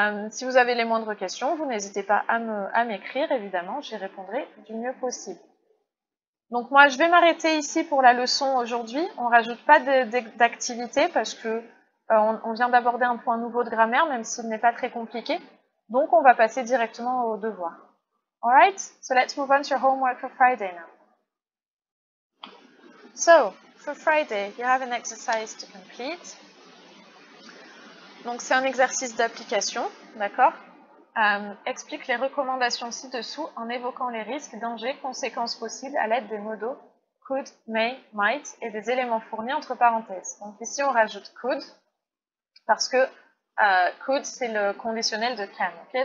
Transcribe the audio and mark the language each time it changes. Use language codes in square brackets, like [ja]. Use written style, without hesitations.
[fr] Si vous avez les moindres questions, vous n'hésitez pas à m'écrire, évidemment, j'y répondrai du mieux possible. Donc moi, je vais m'arrêter ici pour la leçon aujourd'hui. On ne rajoute pas d'activité parce que on vient d'aborder un point nouveau de grammaire, même s'il n'est pas très compliqué. Donc, on va passer directement au devoir. [en] Alright, so let's move on to your homework for Friday now. So, for Friday, you have an exercise to complete. [fr] Donc, c'est un exercice d'application, d'accord? Explique les recommandations ci-dessous en évoquant les risques, dangers, conséquences possibles à l'aide des mots could, may, might et des éléments fournis entre parenthèses. Donc, ici, on rajoute could. Parce que could, c'est le conditionnel de can, ok?